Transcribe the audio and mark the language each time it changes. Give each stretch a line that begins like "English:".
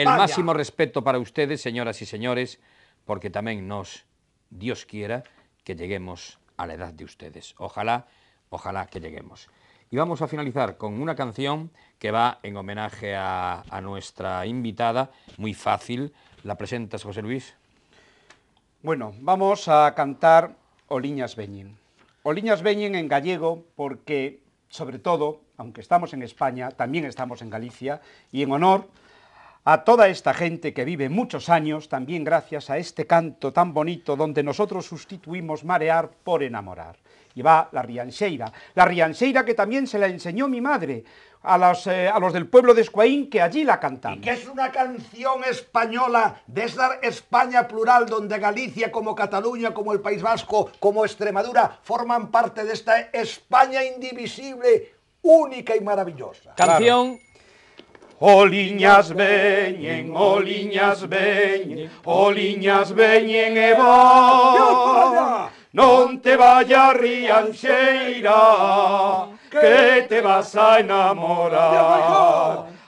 Spanish: el máximo respeto para ustedes, señoras y señores, porque también Dios quiera, que lleguemos a la edad de ustedes. Ojalá que lleguemos. Y vamos a finalizar con una canción que va en homenaje a nuestra invitada, muy fácil. ¿La presentas, José Luis? Bueno, vamos a cantar Oliñas veñen. Oliñas veñen en gallego porque, sobre todo, aunque estamos en España, también estamos en Galicia, y en honor a toda esta gente que vive muchos años, también gracias a este canto tan bonito donde nosotros sustituimos marear por enamorar. Y va la rianxeira que también se la enseñó mi madre a los del pueblo de Escuaín, que allí la cantamos. Y que es una canción española de esa España plural donde Galicia, como Cataluña, como el País Vasco, como Extremadura, forman parte de esta España indivisible, única y maravillosa. Canción...
Galician: Oliñas veñen, oliñas veñen, oliñas veñen e van.
Spanish: non te vayas Rianxeira, que te vas a enamorar.